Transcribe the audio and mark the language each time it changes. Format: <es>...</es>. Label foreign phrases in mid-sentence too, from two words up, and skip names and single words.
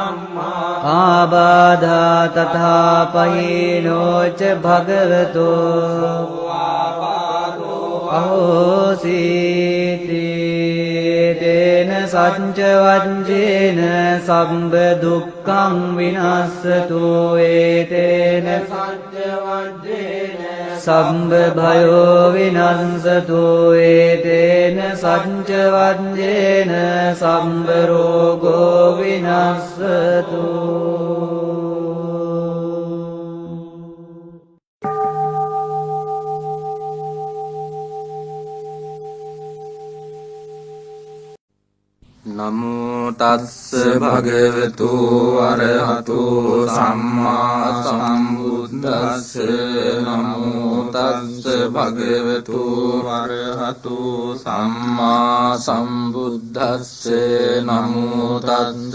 <pi>ආබාධා තථාපයේනෝච භගවතෝ අහෝසීති තේන සච්ච වජ්ජේන සම්බ දුක්ඛං විනස්සතු ඒතේන සච්ච වජ්ජේන සම්බ භයෝ විනස්සතු ඒතේන සච්ච වජ්ජේන සම්බ රෝගෝ විනස්සතු නමෝ තස්ස භගවතු අරහතු සම්මා සම්බුද්දස්ස නමෝ තස්ස භගවතු අරහතු සම්මා සම්බුද්දස්ස නමෝ තස්ස</pi>